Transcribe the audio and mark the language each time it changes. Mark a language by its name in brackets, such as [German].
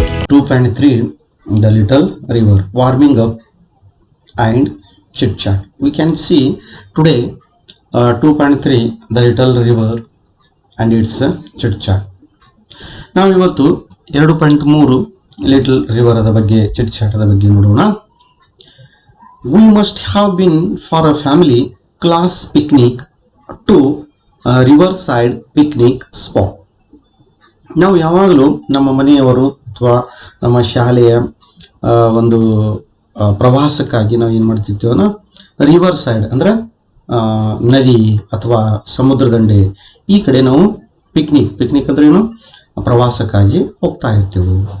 [English] 2.3 the little river warming up and chit chat. We can see today 2.3 the little river and its chit chat. [Kannada] ನಾವು ಇವತ್ತು 2.3 little river ಅದ ಬಗ್ಗೆ chit ಚಾಟದ ಬಗ್ಗೆ ನೋಡೋಣ. [English] We must have been for a family class picnic to riverside picnic spot. [Kannada] ನಾವು ಯಾವಾಗಲೂ ನಮ್ಮ ಮನೆಯವರು ಅಥವಾ ನಮ್ಮ ಶಾಲೆಯ ಒಂದು ಪ್ರವಾಸಕ್ಕಾಗಿ ನಾವು ಏನು ಮಾಡ್ತಿದ್ದೇವೆ, ರಿವರ್ ಸೈಡ್ ಅಂದರೆ ನದಿ ಅಥವಾ ಸಮುದ್ರ ದಂಡೆ ಈ ಕಡೆ ನಾವು ಪಿಕ್ನಿಕ್ ಅಂದ್ರೆ ಏನು, ಪ್ರವಾಸಕ್ಕಾಗಿ ಹೋಗ್ತಾ ಇರ್ತೇವೆ.